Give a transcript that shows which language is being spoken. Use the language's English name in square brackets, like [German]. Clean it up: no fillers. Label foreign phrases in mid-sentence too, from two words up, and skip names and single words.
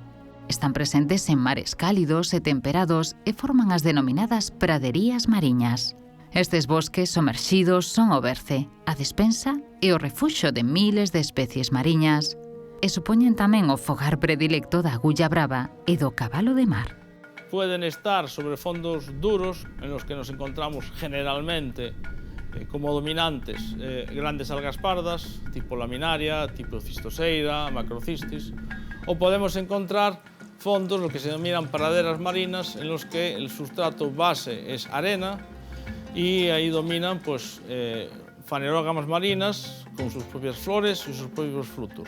[Galician] Están presentes en mares cálidos e temperados e forman as denominadas praderías mariñas. Estes bosques somerxidos son o berce, a despensa e o refuxo de miles de especies mariñas e supoñen tamén o fogar predilecto da agulla brava e do cabalo de mar. [Spanish] Pueden estar sobre fondos duros en los que nos encontramos generalmente como dominantes grandes algas pardas, tipo laminaria, tipo cistoseira, macrocistis, o podemos encontrar fondos, lo que se denominan praderas marinas, en los que el sustrato base es arena y ahí dominan pues, fanerógamas marinas con sus propias flores y sus propios frutos.